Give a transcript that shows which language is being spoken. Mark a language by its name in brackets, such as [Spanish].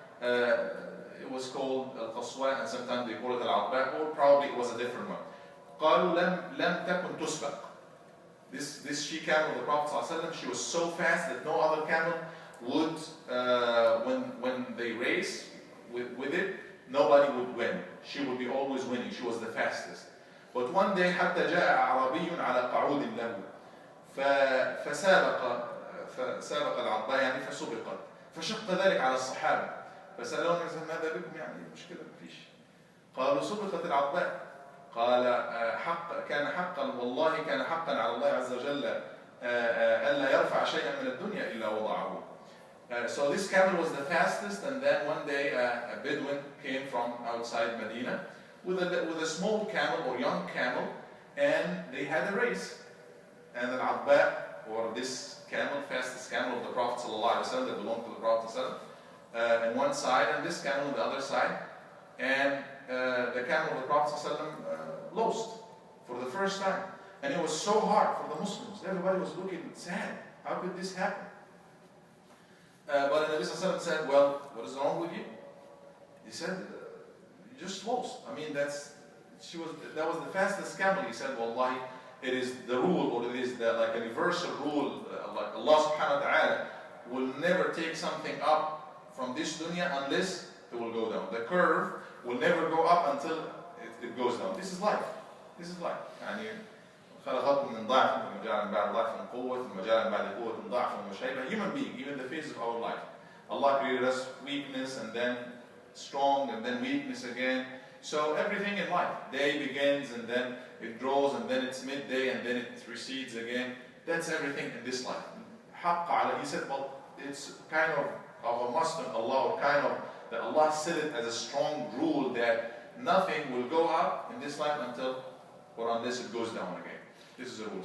[English] It was called Al-Qaswaa, and sometimes they call it Al-Abba, or probably it was a different one. [Arabic] قالوا لم تكن تسبق. [English] This she-camel of the Prophet ﷺ, she was so fast that no other camel would, when they race with it, nobody would win. She would be always winning. She was the fastest. But one day [Arabic] حتى جاء أعرابي على قعود له فسابق العضاء يعني فسبقت فشق ذلك على الصحابة فسألوه ماذا بكم يعني مشكلة مفيش قالوا سبقت العضاء قال كان حقا والله كان حقا على الله عز وجل ألا يرفع شيئا من الدنيا إلا وضعه. [English] So this camel was the fastest, and then one day a Bedouin came from outside Medina with a small camel or young camel, and they had a race. And an Abba, or this camel, fastest camel of the Prophet ﷺ that belonged to the Prophet ﷺ, on one side, and this camel on the other side. And the camel of the Prophet ﷺ lost for the first time. And it was so hard for the Muslims. Everybody was looking sad. How could this happen? But the Nabi ﷺ said, well, what is wrong with you? He said, you just lost. I mean, that was the fastest camel. He said, wallahi, it is the rule, or it is like a universal rule, like Allah subhanahu wa ta'ala will never take something up from this dunya unless it will go down. The curve will never go up until it goes down. This is life. This is life. [Arabic] يعني خلقكم من ضعف ثم جعل من بعد ضعف قوة ثم جعل من بعد قوة ضعف وشيبة. [English] Human being, even the phase of our life. Allah created us weakness and then strong and then weakness again. So everything in life, day begins and then it grows and then it's midday and then it recedes again. That's everything in this life. He said, well, it's kind of a Muslim Allah, or kind of that Allah set it as a strong rule that nothing will go up in this life until or unless it goes down again. This is a rule.